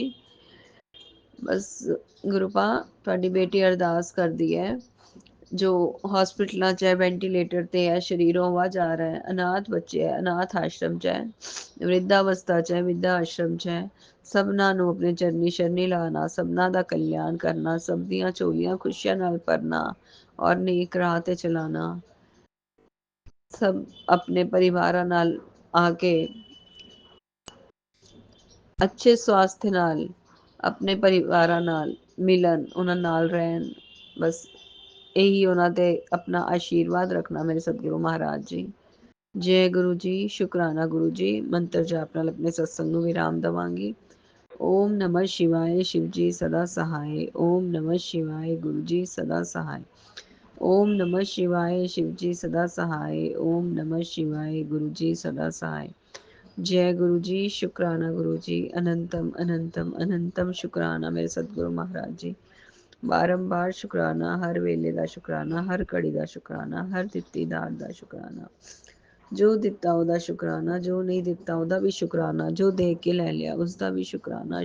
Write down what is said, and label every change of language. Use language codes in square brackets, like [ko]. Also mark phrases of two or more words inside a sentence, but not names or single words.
[pa] बस गुरु पा ਤੁਹਾਡੀ ਬੇਟੀ ਅਰਦਾਸ ਕਰਦੀ ਹੈ ਜੋ ਹਸਪੀਟਲਾਂ 'ਚ ਹੈ, ਵੈਂਟੀਲੇਟਰ ਤੇ ਹੈ, ਸ਼ਰੀਰੋਂ ਆਵਾਜ਼ ਆ ਰਿਹਾ ਹੈ, ਅਨਾਥ ਬੱਚੇ ਹੈ, ਅਨਾਥ ਆਸ਼ਰਮ 'ਚ ਹੈ, ਵਿਰਧਾ ਅਵਸਥਾ 'ਚ ਹੈ, ਵਿਰਧਾ ਆਸ਼ਰਮ 'ਚ ਹੈ, ਸਭਨਾਂ ਨੂੰ ਆਪਣੇ ਚਰਨੀ ਸ਼ਰਨੀ ਲਾਣਾ, ਸਭਨਾਂ ਦਾ ਕਲਿਆਣ ਕਰਨਾ, ਸਭ ਦੀਆਂ ਝੋਲੀਆਂ ਖੁਸ਼ੀਆਂ ਨਾਲ ਭਰਨਾ ਔਰ ਨੇਕ ਰਾਹ ਤੇ ਚਲਾਣਾ। ਸਬ ਅਪਨੇ ਪਰਿਵਾਰ ਨਾਲ ਆਕੇ ਅੱਛੇ ਸਵਾਸਥ ਨਾਲ ਅਪਨੇ परिवाਰਾਂ ਨਾਲ ਮਿਲਣ, ਉਹਨਾਂ ਨਾਲ ਰਹਿਣ। ਬਸ ਇਹੀ ਉਹਨਾਂ ਤੇ ਆਪਣਾ ਆਸ਼ੀਰਵਾਦ ਰੱਖਣਾ ਮੇਰੇ ਸਤਿਗੁਰੂ ਮਹਾਰਾਜ ਜੀ। ਜੈ ਗੁਰੂ ਜੀ, ਸ਼ੁਕਰਾਨਾ ਗੁਰੂ ਜੀ। ਮੰਤਰ ਜਾਪ ਨਾਲ ਆਪਣੇ ਸਤਸੰਗ ਨੂੰ ਵਿਰਾਮ ਦੇਵਾਂਗੀ। [hi] ਓਮ ਨਮः शिवाय शिव जी सदा सहाय। ओम नमः शिवाय गुरु जी सदा सहाय। ओम नमः शिवाय शिव जी सदा सहाय। ओम नमः शिवाय गुरु जी सदा सहाय। जय गुरु जी, शुकराना गुरु जी। अनंतम अनंतम अनंतम शुकराना मेरे सतगुरु महाराज जी। बारंबार शुकराना, हर वेले का शुकराना, हर घड़ी का शुकराना, हर दित्ती दात का शुकराना। [pa] ਜੋ ਦਿੱਤਾ ਉਹਦਾ ਸ਼ੁਕਰਾਨਾ, ਜੋ ਨਹੀਂ ਦਿੱਤਾ ਉਹਦਾ ਭੀ ਸ਼ੁਕਰਾਨਾ, [hi] जो दे के ले लिया उसका भी शुकराना।